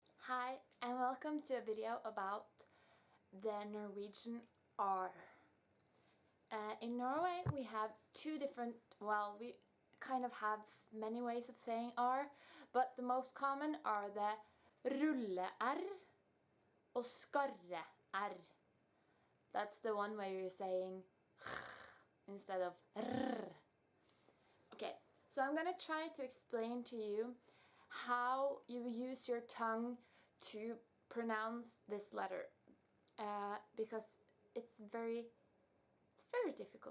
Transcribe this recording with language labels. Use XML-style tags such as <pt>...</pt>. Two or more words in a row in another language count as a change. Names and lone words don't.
<en>Hi, and welcome to a video about the Norwegian R. In Norway, we have two different, well, we kind of have many ways of saying R, but the most common are the</en> <no>rulle-R og skarre-R.</no> <en>That's the one where you're saying instead of r. Okay, so I'm gonna try to explain to you how you use your tongue to pronounce this letter, because it's very difficult.</en>